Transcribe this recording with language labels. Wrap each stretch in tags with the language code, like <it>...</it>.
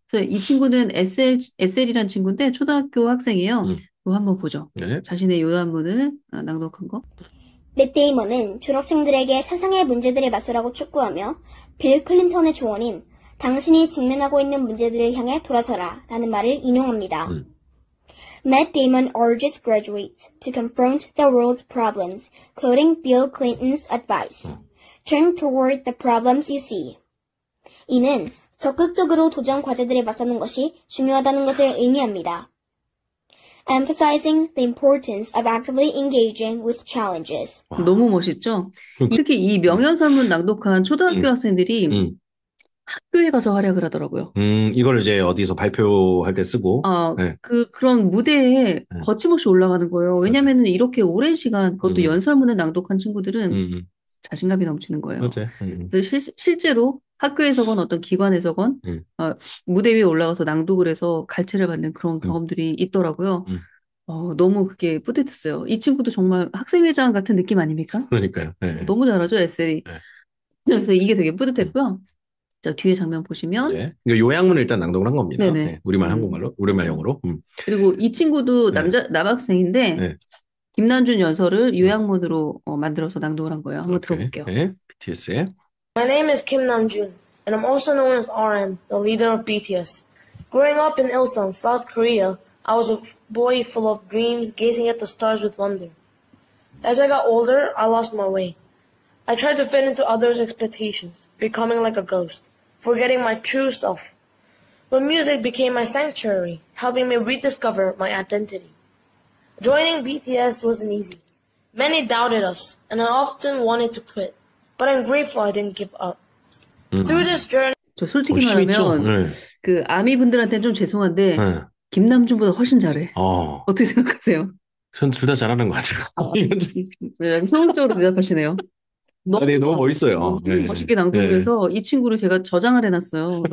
<ko>그래서 이 친구는 SL이란 친구인데 초등학교 학생이에요. 이거 한번 보죠. 네. 자신의 요약문을 낭독한 거. 맷 데이먼은 졸업생들에게 세상의 문제들을 맞서라고 촉구하며 빌 클린턴의 조언인 당신이 직면하고 있는 문제들을 향해 돌아서라 라는 말을 인용합니다.</ko> <en>Matt Damon urges graduates to confront the world's problems, quoting Bill Clinton's advice. Turn toward the problems you see.</en> <ko>이는 적극적으로 도전 과제들에 맞서는 것이 중요하다는 것을 의미합니다.</ko> <en>Emphasizing the importance of actively engaging with challenges.</en> <ko>너무 멋있죠? 특히 이 명예설문 낭독한 초등학교 학생들이 학교에 가서 활약을 하더라고요. 이걸 이제 어디서 발표할 때 쓰고. 그런 무대에 거침없이 올라가는 거예요. 왜냐면은 이렇게 오랜 시간, 그것도 연설문을 낭독한 친구들은 자신감이 넘치는 거예요. 맞아요. 그래서 실제로 학교에서건 어떤 기관에서건 무대 위에 올라가서 낭독을 해서 갈채를 받는 그런 경험들이 있더라고요. 너무 그게 뿌듯했어요. 이 친구도 정말 학생회장 같은 느낌 아닙니까? 그러니까요. 너무 잘하죠, SL이. 그래서 이게 되게 뿌듯했고요. 자, 뒤에 장면 보시면. 네. 이거 요약문을 일단 낭독을 한 겁니다. 네네. 네. 우리말 한국말로, 우리말 영어로. 그리고 이 친구도 남학생인데 김난준 연설을 요약문으로 만들어서 낭독을 한 거예요. 한번 들어볼게요. 네. BTS의</ko> <en>My name is Kim Namjoon, and I'm also known as RM, the leader of BTS. Growing up in Ilsan, South Korea, I was a boy full of dreams, gazing at the stars with wonder. As I got older, I lost my way. I tried to fit into others' expectations, becoming like a ghost, forgetting my true self. But music became my sanctuary, helping me rediscover my identity. Joining BTS wasn't easy. Many doubted us, and I often wanted to quit. But I'm grateful I didn't give up. Through this journey,</en> <ko>저 솔직히 열심히 했죠? 말하면 네. 그 아미 분들한테는 좀 죄송한데 네. 김남준보다 훨씬 잘해. 어떻게 생각하세요? 전 둘 다 잘하는 것 같아요. 소극적으로 대답하시네요. 네, 너무 멋있어요. 너무 네. 멋있게 낭독을 네. 해서 이 친구를 제가 저장을 해놨어요.</ko>